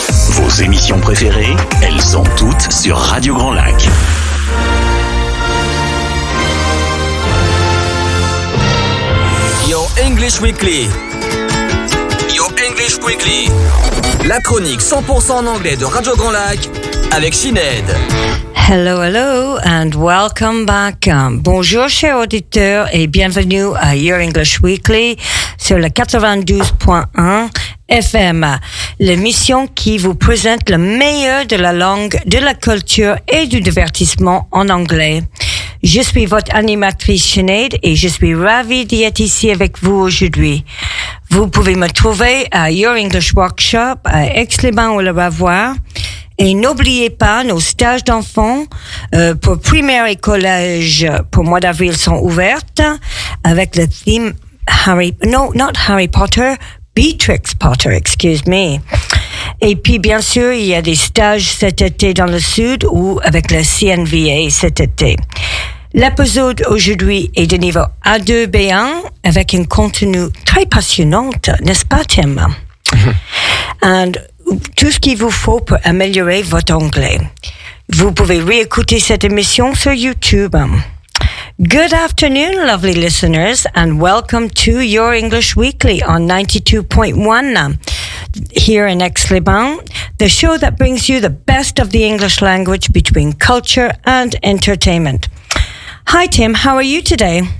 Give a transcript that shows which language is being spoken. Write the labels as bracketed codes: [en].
[fr] Vos émissions préférées, elles sont toutes sur Radio Grand Lac. [en] Your English Weekly. Your English Weekly. [fr] La chronique 100% en anglais de Radio Grand Lac avec Sinead. [en] Hello, hello, and welcome back. [fr] Bonjour, chers auditeurs, et bienvenue à Your English Weekly sur le 92.1 FM, l'émission qui vous présente le meilleur de la langue, de la culture et du divertissement en anglais. Je suis votre animatrice Sinead et je suis ravie d'être ici avec vous aujourd'hui. Vous pouvez me trouver à Your English Workshop à Aix-les-Bains ou le Ravoire. Et n'oubliez pas, nos stages d'enfants pour primaire et collège pour mois d'avril sont ouvertes avec le thème Harry Potter, Beatrix Potter, [en] excuse me. [fr] Et puis, bien sûr, il y a des stages cet été dans le sud ou avec le CNVA cet été. L'épisode aujourd'hui est de niveau A2 B1 avec un contenu très passionnant, n'est-ce pas, Tim? And tout ce qu'il vous faut pour améliorer votre anglais. Vous pouvez réécouter cette émission sur YouTube. [en] Good afternoon, lovely listeners, and welcome to Your English Weekly on 92.1 here in Aix-les-Bains, the show that brings you the best of the English language between culture and entertainment. Hi, Tim. How are you today?